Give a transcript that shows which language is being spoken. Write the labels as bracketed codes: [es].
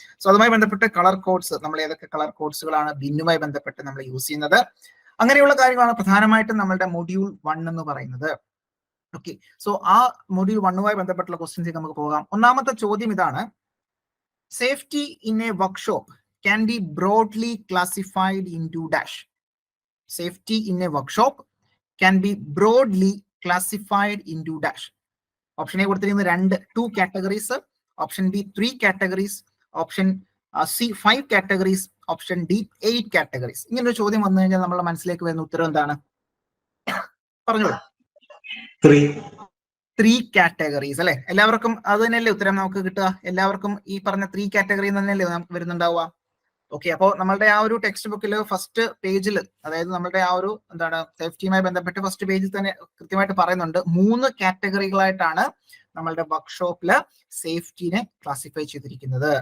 [ml] So അതുമായി ബന്ധപ്പെട്ട് colour codes, നമ്മൾ ഏതൊക്കെ കളർ കോഡ്സുകളാണ് ബിന്നുമായി ബന്ധപ്പെട്ട് നമ്മൾ യൂസ് ചെയ്യുന്നത്, അങ്ങനെയുള്ള കാര്യങ്ങളാണ് പ്രധാനമായിട്ടും നമ്മളുടെ മൊഡ്യൂൾ 1 എന്ന് പറയുന്നത്. ഓക്കെ, സോ ആ മൊഡ്യൂൾ 1മായി ബന്ധപ്പെട്ടുള്ള ക്വസ്റ്റ്യൻസിലേക്ക് നമുക്ക് പോകാം. ഒന്നാമത്തെ ചോദ്യം ഇതാണ്: [en] Safety in a workshop can be broadly classified into dash. Safety in a workshop can be broadly classified into dash. Option A കൊടുത്തിരിക്കുന്നത് 2 categories, option B 3 categories, option C 5 categories, option D 8 categories. [ml] ഇങ്ങനെ ഒരു ചോദ്യം വന്നു കഴിഞ്ഞാൽ നമ്മുടെ മനസ്സിലേക്ക് വരുന്ന ഉത്തരം എന്താണ്? പറഞ്ഞോളൂ. 3 categories അല്ലെ? എല്ലാവർക്കും അത് തന്നെയല്ലേ ഉത്തരം നമുക്ക് കിട്ടുക? എല്ലാവർക്കും ഈ പറഞ്ഞ 3 കാറ്റഗറി തന്നെയല്ലേ നമുക്ക് വരുന്നുണ്ടാവുക? ഓക്കെ, അപ്പോൾ നമ്മളുടെ ആ ഒരു ടെക്സ്റ്റ് ബുക്കിൽ ഫസ്റ്റ് പേജിൽ, അതായത് നമ്മളുടെ ആ ഒരു സേഫ്റ്റിയുമായി ബന്ധപ്പെട്ട് ഫസ്റ്റ് പേജിൽ തന്നെ കൃത്യമായിട്ട് പറയുന്നുണ്ട് 3 കാറ്റഗറികളായിട്ടാണ് നമ്മളുടെ വർക്ക്ഷോപ്പില് സേഫ്റ്റിനെ ക്ലാസിഫൈ ചെയ്തിരിക്കുന്നത്.